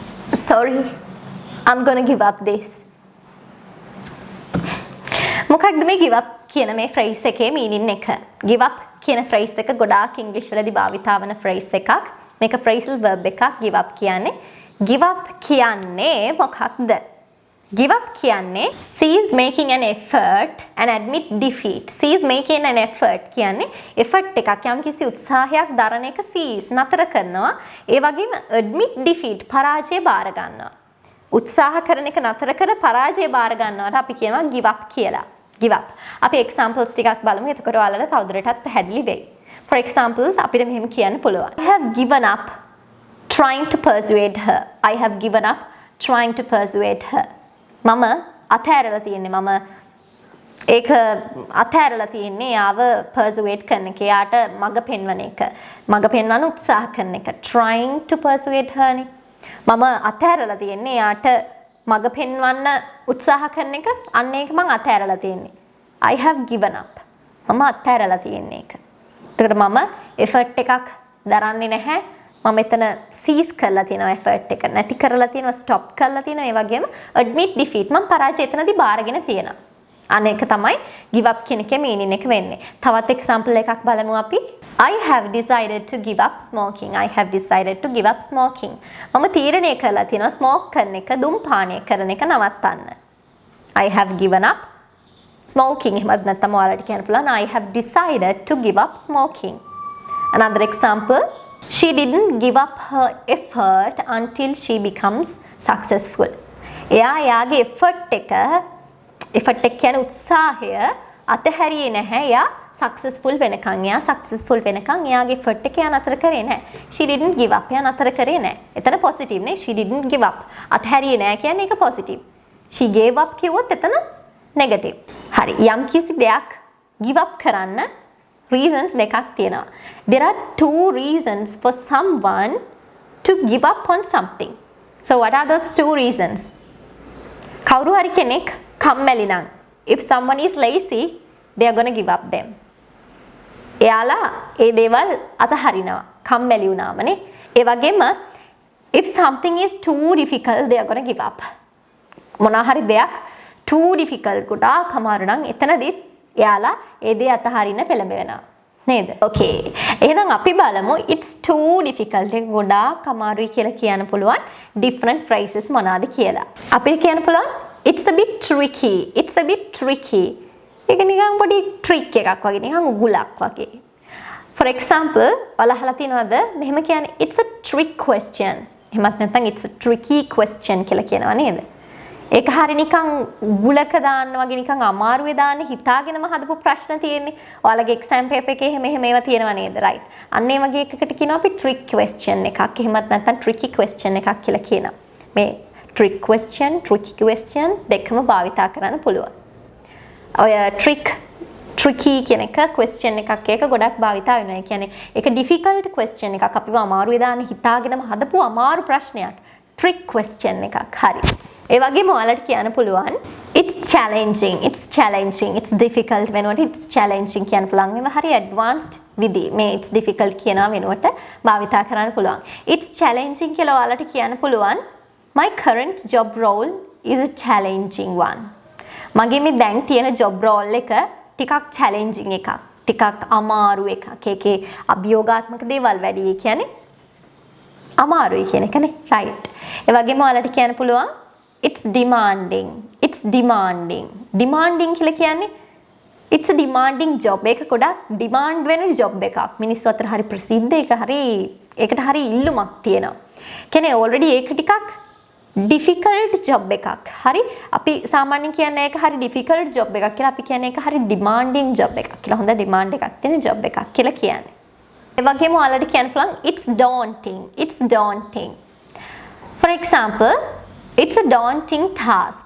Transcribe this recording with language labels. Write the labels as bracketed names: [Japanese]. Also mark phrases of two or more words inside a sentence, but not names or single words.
[English] sorry, I'm gonna give up this. [Sinhala] මොකක්ද මේ [English] give up [Sinhala] කියන මේ phrase එකේ meaning එක? [English] give up [Sinhala] කියන phrase එක ගොඩාක් English වලදී භාවිතා වන phrase එකක්. මේක [English] phrasal verb [Sinhala] එකක් [English] give up [Sinhala] කියන්නේ. [English] give up [Sinhala] කියන්නේ මොකක්ද? [English] give up කියන්නේ she is making an effort and admit defeat. she is making an effort [Sinhala] කියන්නේ effort එකක් යම් කිසි උත්සාහයක් දරන එක [English] she is [Sinhala] නතර කරනවා. ඒ වගේම admit defeat පරාජය බාර ගන්නවා. උත්සාහ කරන එක නතර කර පරාජය බාර ගන්නවට අපි කියනවා [English] give up [Sinhala] කියලා. [English] give up. [Sinhala] අපි examples ටිකක් බලමු. එතකොට ඔයාලට තවදුරටත් පැහැදිලි වෙයි. [English] for example [Sinhala] අපිට මෙහෙම කියන්න පුළුවන්. [English] I have given up trying to persuade her. I have given up trying to persuade her. [Sinhala] මම අතහැරලා තියෙන්නේ මම ඒක අතහැරලා තියෙන්නේ යාව persuade කරන එක යාට මඟ පෙන්වන එක මඟ පෙන්වන්න උත්සාහ කරන එක [English] trying to persuade her [Sinhala] නේ මම අතහැරලා තියෙන්නේ යාට මඟ පෙන්වන්න උත්සාහ කරන එක අන්න ඒක මම අතහැරලා තියෙන්නේ [English] I have given up [Sinhala] මම අතහැරලා තියෙන්නේ ඒක ඒකට මම effort එකක් දරන්නේ නැහැ මම එතන cease කරලා තියෙනවා effort එක නැති කරලා තියෙනවා stop කරලා තියෙනවා ඒ වගේම [English] admit defeat [Sinhala] මම පරාජය එතනදී බාරගෙන තියෙනවා අනේක තමයි [English] give up [Sinhala] කියන එකේ meaning එක වෙන්නේ තවත් example එකක් බලමු අපි [English] I have decided to give up smoking I have decided to give up smoking [Sinhala] මම තීරණය කරලා තියෙනවා smoke කරන එක දුම්පානය කරන එක නවත්තන්න [English] I have given up smoking [Sinhala] එහෙමත් නැත්නම් ඔයාලට කියන්න පුළුවන් [English] I have decided to give up smoking another example She didn't give up her effort until she becomes successful. [Sinhala] එයා යාගේ effort එක කියන්නේ උත්සාහය අතහැරියේ නැහැ. එයා successful වෙනකන්. එයා successful වෙනකන් එයාගේ effort එක යා නතර කරේ නැහැ. [English] She didn't give up. [Sinhala] එයා නතර කරේ නැහැ. එතන positive නේ. [English] She didn't give up. [Sinhala] අතහැරියේ නැහැ කියන්නේ ඒක positive. [English] She gave up [Sinhala] කිව්වොත් එතන negative. හරි. යම් කිසි දෙයක් [English] give up [Sinhala] කරන්න reasons දෙකක් තියෙනවා. [English] There are two reasons for someone to give up on something. So what are those two reasons? [Sinhala] කවුරු හරි කෙනෙක් කම්මැලි නම් [English] if someone is lazy they are going to give up them. [Sinhala] එයාලා ඒ දේවල් අතහරිනවා. කම්මැලි වුණාමනේ. ඒ වගේම [English] if something is too difficult they are going to give up. [Sinhala] මොනවා හරි දෙයක් [English] too difficult [Sinhala] ගොඩාක් අමාරු නම් එතනදී එයාලා ඒ දේ අතහරින්න පෙළඹෙනවා නේද? Okay. එහෙනම් අපි බලමු [English] it's too difficult [Sinhala] එක ගොඩාක් අමාරුයි කියලා කියන්න පුළුවන් [English] different phrases [Sinhala] මොනවාද කියලා. අපිට කියන්න පුළුවන් [English] it's a bit tricky. It's a bit tricky. [Sinhala] ඒක නිකන් පොඩි trick එකක් වගේ නිකන් උගුලක් වගේ. [English] For example, [Sinhala] ඔයාලා අහලා තියෙනවද මෙහෙම කියන්නේ [English] it's a trick question. [Sinhala] එහෙමත් නැත්නම් [English] it's a tricky question [Sinhala] කියලා කියනවා නේද? ඒක හරිය නිකන් ගුලක දාන්න වගේ නිකන් අමාරුවේ දාන්න හිතාගෙනම හදපු ප්‍රශ්න තියෙන්නේ. ඔයාලගේ [English] exam paper [Sinhala] එකේ එහෙම ඒවා තියෙනවා නේද? right. අන්න ඒ වගේ එකකට කියනවා අපි [English] trick question [Sinhala] එකක්. එහෙමත් නැත්නම් [English] tricky question [Sinhala] එකක් කියලා කියනවා. මේ [English] trick question, tricky question [Sinhala] දෙකම භාවිතා කරන්න පුළුවන්. ඔය tricky කියන එක question එකක් ඒක ගොඩක් භාවිතා වෙනවා. ඒ කියන්නේ ඒක [English] difficult question [Sinhala] එකක්. අපිව අමාරුවේ දාන්න හිතාගෙනම හදපු අමාරු ප්‍රශ්නයක්. [English] trick question [Sinhala] එකක්. හරි. ඒ වගේම ඔයාලට කියන්න පුළුවන් [English] it's challenging it's difficult [Sinhala] වෙනකොට [English] it's challenging [Sinhala] කියන්න පුළුවන් ඒව හරි advanced විදි මේ [English] it's difficult [Sinhala] කියනවා වෙනකොට භාවිතා කරන්න පුළුවන් [English] it's challenging [Sinhala] කියලා ඔයාලට කියන්න පුළුවන් [English] my current job role is a challenging one [Sinhala] මගේ මේ දැන් තියෙන [English] job role [Sinhala] එක ටිකක් challenging එකක් ටිකක් අමාරු එකක් ඒකේ අභියෝගාත්මක දේවල් වැඩි ඒ කියන්නේ අමාරුයි කියන එකනේ right ඒ වගේම ඔයාලට කියන්න පුළුවන් [English] it's demanding [Sinhala] කියලා කියන්නේ [English] it's a demanding job [Sinhala] එක ගොඩක් demand වෙන job එකක් මිනිස්සු අතර හරි ප්‍රසිද්ධ ඒක හරි ඒකට හරි ඉල්ලුමක් තියෙනවා කියන්නේ already ඒක ටිකක් [English] difficult job [Sinhala] එකක් හරි අපි සාමාන්‍යයෙන් කියන්නේ ඒක හරි [English] difficult job [Sinhala] එකක් කියලා අපි කියන්නේ ඒක හරි [English] demanding job [Sinhala] එකක් කියලා හොඳ demand එකක් තියෙන job එකක් කියලා කියන්නේ ඒ වගේම ඔයාලට කියන්න පුළුවන් [English] it's daunting for example it's a daunting task.